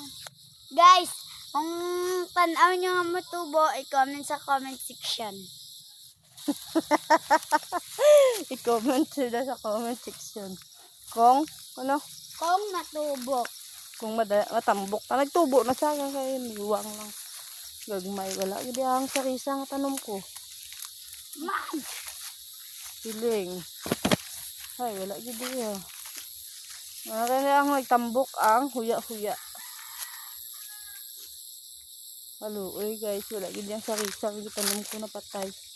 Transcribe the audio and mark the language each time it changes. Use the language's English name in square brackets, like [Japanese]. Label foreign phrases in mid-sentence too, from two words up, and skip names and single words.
[Hiligaynon] Guys, kung tanaw nyo nga matubo, i-comment sa [English] comment section. [Hiligaynon] I-comment sila sa [English] comment section. [Hiligaynon] Kung, ano? Kung matubo. Kung matambok na nagtubo na siya kaya liwang lang. Gagmay wala. Hindi ang sarisa nga tanom ko. Ma'am! Piling. Ay, wala gid diya. Kaya ang nagtambok ang huya-huya. Haluoy guys, wala gid yang sarisa nga tanom ko na patay.